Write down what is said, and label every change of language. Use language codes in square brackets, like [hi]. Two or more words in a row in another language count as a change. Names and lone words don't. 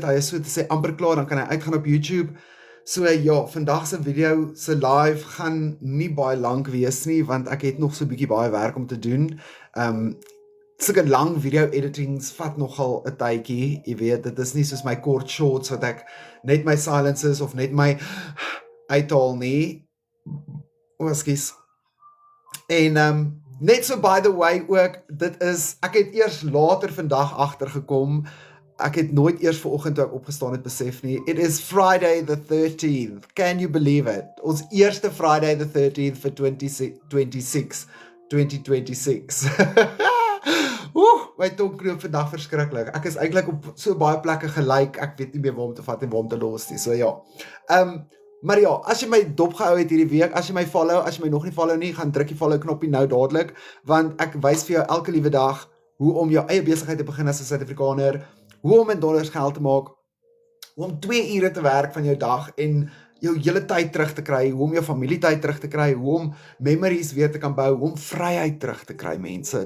[af] Hy is so te sê amper klaar, dan kan hy uitgaan op YouTube. So ja, vandag se video se live gaan nie baie lank wees nie want ek het nog so 'n bietjie baie werk om te doen. Sulke lang video editings vat nogal 'n tydjie, jy weet, dit is nie soos my kort shorts wat ek net my silences of net my uithaal nie. Ekskuus. En net so [en] by the way [af] ook, ek het eers later vandag agtergekom, ek het nooit eers vanoggend toe ek opgestaan het besef nie, [en] it is Friday the 13th, can you believe it? [af] Ons eerste [en] Friday the 13th [af] vir 2026. My tong knoop vandag verskriklik. Ek is eintlik op so baie plekke gelyk, ek weet nie meer waar om te vat en waar om te los nie, so ja. Maar ja, as jy my dopgehou het hierdie week, as jy my follow, as jy my nog nie follow nie, gaan druk die follow knoppie nou dadelik, want ek wys vir jou elke liewe dag hoe om jou eie besigheid te begin as 'n Suid-Afrikaner, hoe om in dollars geld te maak, hoe om 2 ure te werk van jou dag en jou hele tyd terug te kry, hoe om jou familietyd terug te kry, hoe om memories weer te kan bou, hoe om vryheid terug te kry, mense.